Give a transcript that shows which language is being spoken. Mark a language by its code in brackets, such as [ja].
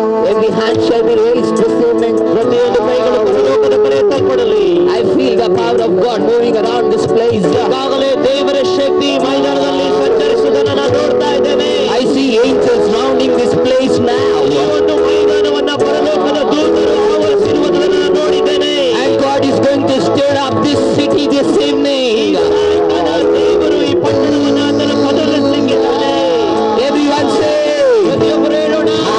[en] Every hand shall be raised this evening. [kn] ಪ್ರತಿಯೊಂದು ಕೈಗಳು ಪರಲೋಕದ ಕಡೆ ಎತ್ತಲ್ಪಡಲಿ. [en] I feel the power of God moving around this place. [kn] ಈಗಾಗಲೇ ದೇವರ ಶಕ್ತಿ ಮೈದಾನದಲ್ಲಿ ಸಂಚರಿಸುವುದನ್ನು ನಾನು ನೋಡ್ತಾ ಇದ್ದೇನೆ. [en] I see angels rounding this place now. [kn] ಈ ಒಂದು ಮೈದಾನವನ್ನ ಪರಲೋಕದ ದೂತರು ಆವರಿಸಿರುವುದನ್ನು ನಾನು ನೋಡಿದ್ದೇನೆ. [en] And God is going to stir up this city this evening. [kn] ದೇವರು ಈ ಪಟ್ಟಣವನ್ನು ಆತನು ಬದಲಿಸಲಿಕ್ಕಿದ್ದಾನೆ. [en] Everyone say, [kn] ಪ್ರತಿಯೊಬ್ಬರು ಹೇಳೋಣ